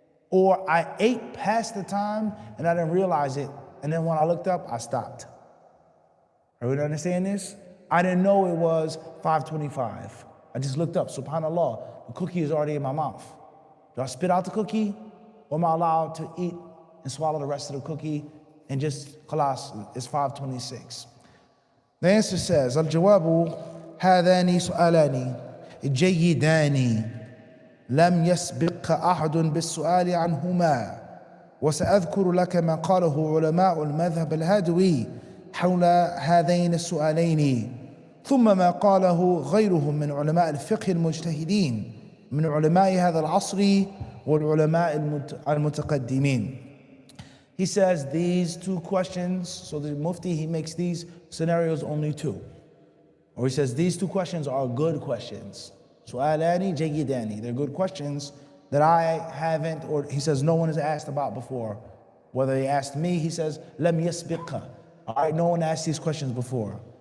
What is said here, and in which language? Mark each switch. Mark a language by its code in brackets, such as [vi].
[en] Or I ate past the time and I didn't realize it, and then when I looked up, I stopped. Everybody understand this? I didn't know it was 5:25. I just looked up, subhanAllah, the cookie is already in my mouth. Do I spit out the cookie, or am I allowed to eat and swallow the rest of the cookie and just, khalas, it's 5:26. The answer says, [ar] الجواب هذان سؤالان جيدان لم يسبق أحد بالسؤال عنهما وسأذكر لك ما قاله علماء المذهب الهادوي حول هذين السؤالين ثم ما قاله غيرهم من علماء الفقه المجتهدين من علماء هذا العصر والعلماء المتقدمين. [en] He says these two questions, so the Mufti, he makes these scenarios only two. Or he says these two questions are good questions. [ar] Su'alani jayyidani, [en] they're good questions that I haven't, or he says no one has asked about before. Whether he asked me, he says, [ar] lam yasbiqha. [en] All right, no one asked these questions before.